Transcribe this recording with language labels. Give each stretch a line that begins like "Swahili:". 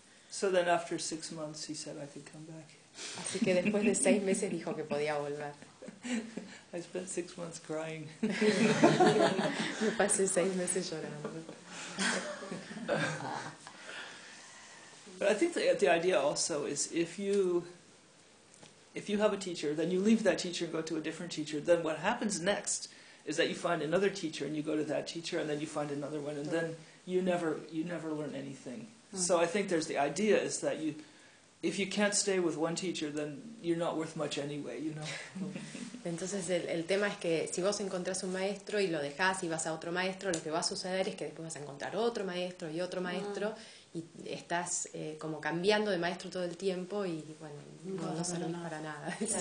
English: So then after 6 months he said I could come back.
Spanish: Así que después de 6 meses dijo que podía volver.
English: I spent 6 months crying.
Spanish: Me pasé 6 meses llorando.
English: But I think the idea also is if you have a teacher, then you leave that teacher and go to a different teacher, then what happens next is that you find another teacher and you go to that teacher and then you find another one, and then you never learn anything. So I think there's the idea is that if you can't stay with one teacher, then you're not worth much anyway,
Spanish: Entonces el tema es que si vos encontrás un maestro y lo dejás y vas a otro maestro, lo que va a suceder es que después vas a encontrar otro maestro y otro maestro. Y estás como cambiando de maestro todo el tiempo y bueno, no salís para nada.